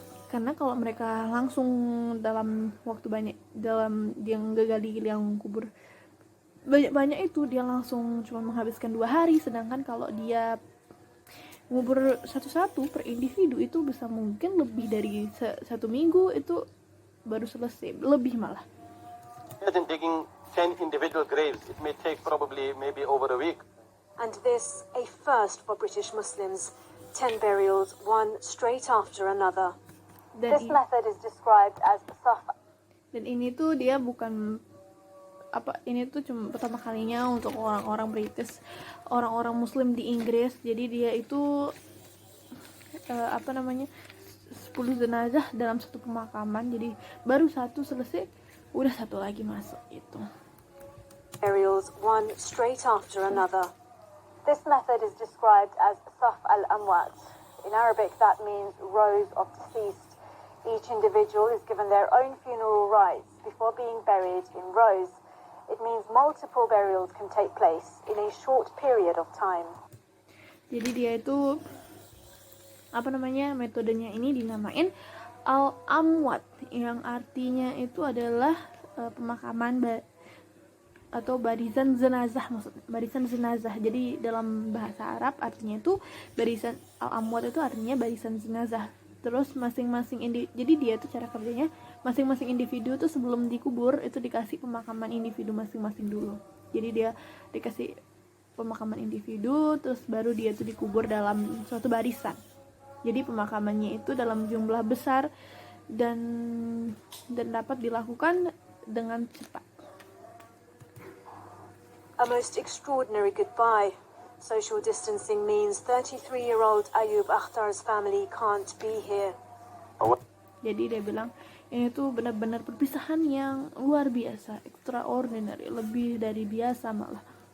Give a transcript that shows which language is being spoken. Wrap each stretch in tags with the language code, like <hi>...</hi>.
<id>Karena kalau mereka langsung dalam waktu banyak dalam dia ngegali liang kubur banyak itu, dia langsung cuma menghabiskan 2 hari, sedangkan kalau dia ngubur satu-satu per individu itu bisa mungkin lebih dari 1 minggu itu baru selesai, lebih malah.</id> <en>Imagine digging 10 individual graves, it may take maybe over a week. and this a first for British Muslims. 10 burials, one straight after another.</en> <id>Dan,</id> <en>This method is described as saf.</en> <id>dan ini tuh dia bukan ini tuh cuma pertama kalinya untuk orang-orang British, orang-orang Muslim di Inggris. Jadi dia itu 10 jenazah dalam satu pemakaman. Jadi baru satu selesai, udah satu lagi masuk itu.</id> <en>Burials, one straight after another. This method is described as saf al-amwat. In Arabic, that means rows of deceased. Each individual is given their own funeral rites before being buried in rows. It means multiple burials can take place in a short period of time.</en> <id>Jadi dia itu metodenya ini dinamain al-amwat, yang artinya itu adalah pemakaman atau barisan jenazah, maksudnya barisan jenazah. Jadi dalam bahasa Arab artinya itu barisan, al-amwat itu artinya barisan jenazah. Terus jadi dia itu cara kerjanya, masing-masing individu tuh sebelum dikubur itu dikasih pemakaman individu masing-masing dulu. Jadi dia dikasih pemakaman individu, terus baru dia tuh dikubur dalam suatu barisan. Jadi pemakamannya itu dalam jumlah besar dan dapat dilakukan dengan cepat.</id> <en>A most extraordinary goodbye. Social distancing means 33-year-old Ayub Akhtar's family can't be here.</en> <id>Jadi dia bilang ini tuh benar-benar perpisahan yang luar biasa, extraordinary, lebih dari biasa malah.</id>